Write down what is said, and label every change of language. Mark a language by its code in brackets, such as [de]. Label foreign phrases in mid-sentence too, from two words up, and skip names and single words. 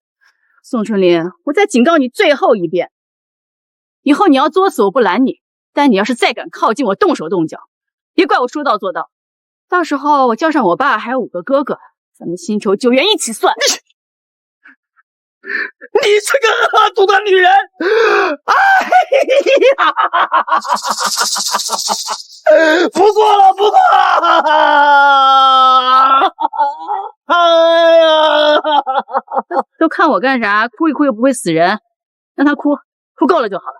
[zh] 宋春林，我再警告你最後一遍，以後你要作死我不攔你，但你要是再敢靠近我動手動腳，別怪我說到做到。到時候我叫上我爸還有5個哥哥，咱們新仇舊怨一起算。你這個惡毒的女人！哎呀！不過了，不過了！哎呀！都看我幹啥？哭一哭又不會死人，讓他哭，哭夠了就好了。